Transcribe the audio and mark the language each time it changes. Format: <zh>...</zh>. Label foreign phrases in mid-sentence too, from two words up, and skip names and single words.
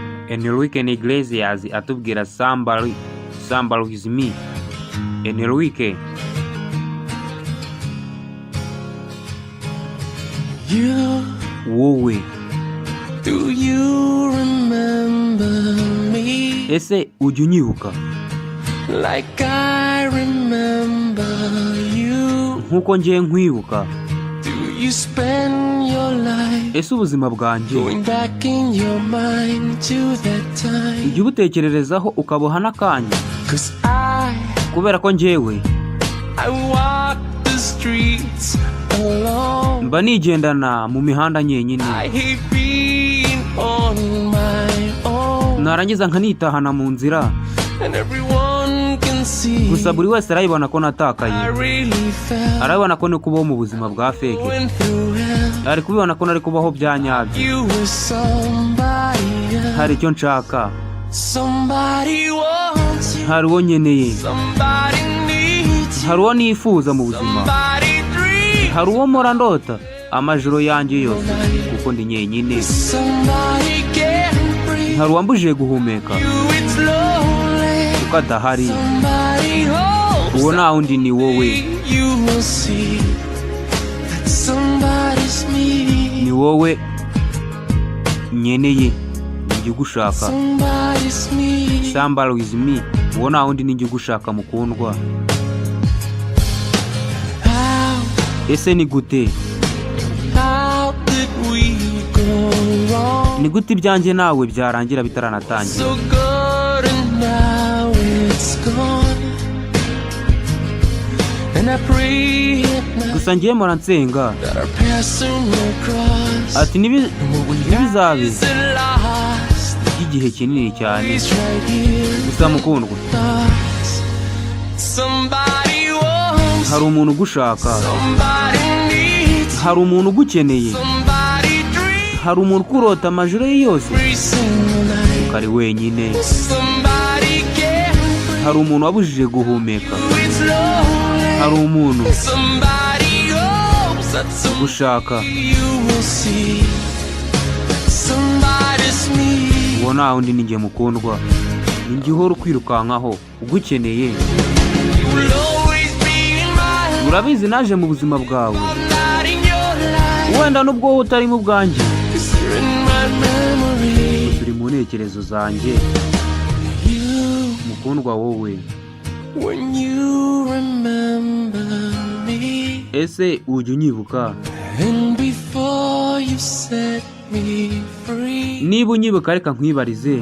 <rw>Enrique Iglesias atubwira somebody with me. Enrique, wowe,</rw> <en>do you remember me</en> <rw>ese ujya unyibuka</rw> <en>like I remember you?</en> <rw>nkuko ngiye nkwibuka?</rw> <en>Do you spend your life</en> <rw>ese ubuzima bwanjye</rw> <en>going back in your mind to that time?</en> <rw>ujya ubutekererezaho ukabuha n'akanya?</rw> <en>'Cause</en> <rw>kubera ko njyewe</rw> <en>I walk the streets alone.</en> <rw>mba nigendana mu mihanda nyenyine,</rw> <en>I hate being on my own,</en> <rw>narangiza nkanitahana mu nzira,</rw> <en>and everyone can see</en> <rw>gusa buri wese arayibona ko natakaye,</rw> <en>I really felt</en> <rw>arabibona ko ni kubaho mu buzima bwa fake,</rw> <en>going through hell.</en> <rw>ari kubibona ko nari kubaho bya nyabyo.</rw> <en>You were somebody else.</en> <rw>Hari icyo nshaka,</rw> <en>Somebody wants you,</en> <rw>hari uwo nkeneye,</rw> <en>somebody needs you,</en> <rw>hari uwo nifuza mu buzima,</rw> <en>somebody dreams,</en> <rw>hari uwo mpora ndota amajoro yanjye yose kuko ndi nyenyine,</rw> <en>somebody can't breathe</en> <rw>hari uwambujije guhumeka</rw> <en>you, it's lonely,</en> <rw>kuko adahari.</rw> <en>somebody hopes</en> <rw>Uwo nta wundi ni wowe,</rw> <en>you will see that somebody's me,</en> <rw>ni wowe nkeneye, njye ugushaka.</rw> <en>somebody's me. Somebody with me,</en> <rw>uwo nta wundi ni njye ugushaka mukundwa. Ese ni gute,</rw> <en>How did we go wrong?</en> <rw>ni gute ibyanjye nawe byarangira bitaranatangira?</rw> <en>So good and now it's gone. And I pray at night</en> <rw>Gusa ngiye mpora nsenga</rw> <en>that our paths soon will cross.</en> <rw>ati ntibizabe</rw> <en>Is it lost?</en> <rw>by'igihe kinini cyane.</rw> <en>He's right here</en> <rw>Gusa mukundwa,</rw> <en>with us. Somebody wants,</en> <rw>hari umuntu ugushaka,</rw> <en>somebody needs,</en> <rw>hari umuntu ugukeneye,</rw> <en>somebody dreams</en> <rw>hari umuntu ukurota amajoro ye yose</rw> <en>every single night.</en> <rw>ukari wenyine,</rw> <en>Somebody can't breathe,</en> <rw>hari umuntu wabujije guhumeka,</rw> <en>it's lonely.</en> <rw>hari umuntu</rw> <en>Somebody hopes that someday</en> <rw>ugushaka.</rw> <en>you will see somebody's me.</en> <rw>Uwo nta wundi ni njye mukundwa, ni njye uhora ukwirukankaho ugukeneye.</rw> <en>You will always be in my life.</en> <rw>Urabizi naje mu buzima bwawe,</rw> <en>I'm not in your life.</en> <rw>wenda nubwo wowe utari mu bwanjye,</rw> <en>'Cause you're in my memory.</en> <rw>turi mu ntekerezo zanjye.</rw> <en>You,</en> <rw>Mukundwa wowe,</rw> <en>when you remember me,</en> <rw>ese ujya unyibuka?</rw> <en>and before you set me free.</en> <rw>Niba unyibuka reka nkwibarize,</rw>